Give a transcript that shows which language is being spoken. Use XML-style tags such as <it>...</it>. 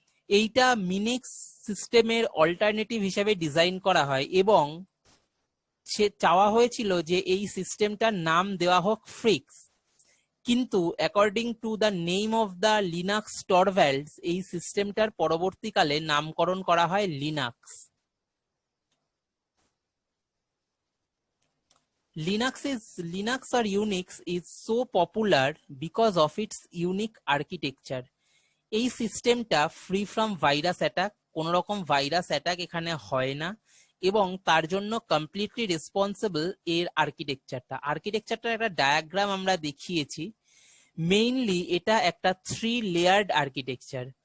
<bn>এইটা মিনিক্স সিস্টেমের অল্টারনেটিভ হিসেবে ডিজাইন করা হয় এবং সে চাওয়া হয়েছিল যে এই সিস্টেমটার নাম দেওয়া হোক ফ্রিক্স, কিন্তু according to the name of the Linux টরভ্যালডস এই সিস্টেমটার পরবর্তীকালে নামকরণ করা হয় Linux.</bn> <en>Linux or Unix is so popular because of its unique architecture.</en> <bn>এই সিস্টেমটা ফ্রি ফ্রম ভাইরাস অ্যাটাক, কোন রকম ভাইরাস অ্যাটাক এখানে হয় না এবং তার জন্য কমপ্লিটলি রেসপন্সিবল এর আর্কিটেকচারটা একটা ডায়াগ্রাম আমরা দেখিয়েছি। মেইনলি এটা একটা 3 লেয়ার্ড আর্কিটেকচার।</bn>